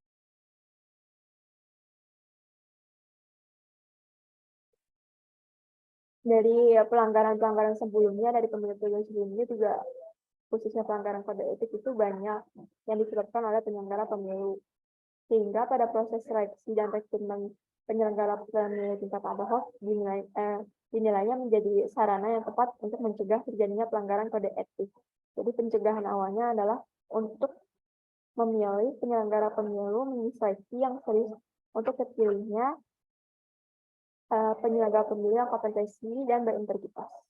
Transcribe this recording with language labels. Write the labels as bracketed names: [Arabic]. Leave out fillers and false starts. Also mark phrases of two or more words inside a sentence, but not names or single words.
[Indonesian] Dari pelanggaran-pelanggaran sebelumnya, dari pemilu-pemilu sebelumnya juga, khususnya pelanggaran kode etik itu banyak yang disebabkan oleh penyelenggara pemilu. Sehingga pada proses seleksi dan rekrutmen penyelenggara pemilu tingkat [Latin] ad hoc [Indonesian] dinilainya menjadi sarana yang tepat untuk mencegah terjadinya pelanggaran kode etik. Jadi pencegahan awalnya adalah untuk memilih penyelenggara pemilu menyeleksi yang serius untuk terpilihnya penyelenggara pemilu yang kompetensi dan berintegritas.